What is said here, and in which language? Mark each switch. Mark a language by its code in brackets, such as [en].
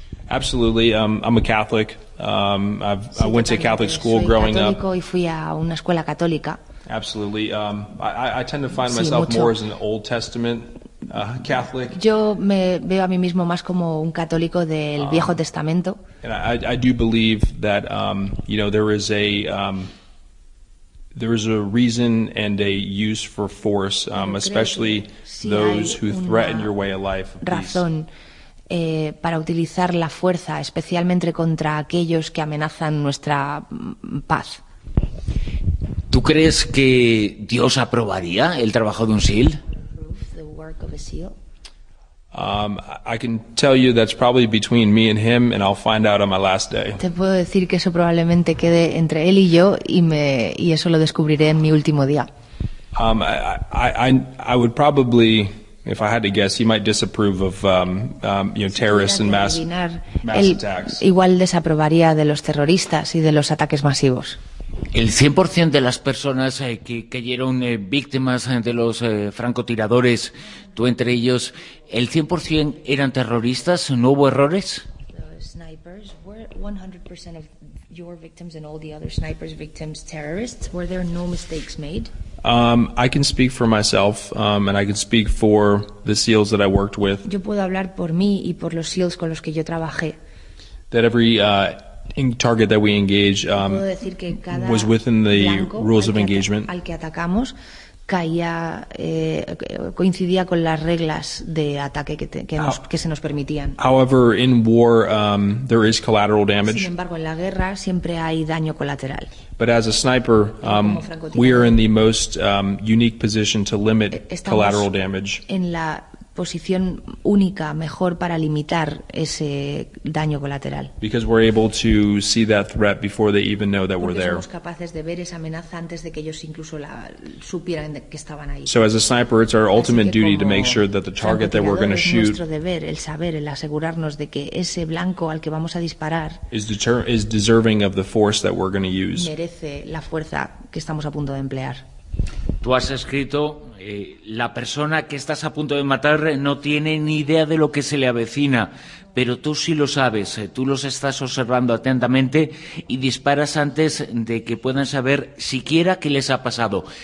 [en] Absolutely. I'm a Catholic. I went to a Catholic school growing up. [es] Soy católico y fui a una escuela católica. [en] Absolutely. I tend to find myself more as an Old Testament Catholic. [es] Yo me veo a mí mismo más como un católico del Viejo Testamento. [en] And I do believe that you know, there is a there is a reason and a use for force, especially those who threaten your way of life. [es] Razón para utilizar la fuerza, especialmente contra aquellos que amenazan nuestra paz. ¿Tú crees que Dios aprobaría el trabajo de un SEAL? [en] I can tell you that's probably between me and him, and I'll find out on my last day. [es] Te puedo decir que eso probablemente quede entre él y yo, y eso lo descubriré en mi último día. [en] I would probably, if I had to guess, he might disapprove of you know, terrorists and mass attacks. [es] Igual desaprobaría de los terroristas y de los ataques masivos. El 100% de las personas que cayeron víctimas de los francotiradores, tú entre ellos, ¿el 100% eran terroristas? ¿No hubo errores? Los [en] snipers, ¿were 100% of your victims and all the other snipers' victims terrorists? ¿Were there no mistakes made? I can speak for myself, and I can speak for the SEALs that I worked with. [es] Yo puedo hablar por mí y por los SEALs con los que yo trabajé. [en] That every target that we engage was within the rules of engagement. [es] Al que atacamos caía coincidía con las reglas de ataque que se nos permitían. [en] However, in war there is collateral damage. [es] Sin embargo, en la guerra siempre hay daño colateral. [en] But as a sniper, we are in the most unique position to limit collateral damage. [es] En la posición única, mejor para limitar ese daño colateral. [en] Because we're able to see that threat before they even know that [es] porque [en] we're there. [es] Somos capaces de ver esa amenaza antes de que ellos incluso la supieran que estaban ahí. [en] So as a sniper, it's our ultimate duty to make sure that the target that we're going to shoot [es] es nuestro deber, el saber, el asegurarnos de que ese blanco al que vamos a disparar [en] is deserving of the force that we're going to use. [es] Merece la fuerza que estamos a punto de emplear. Tú has escrito, la persona que estás a punto de matar no tiene ni idea de lo que se le avecina, pero tú sí lo sabes, tú los estás observando atentamente y disparas antes de que puedan saber siquiera qué les ha pasado.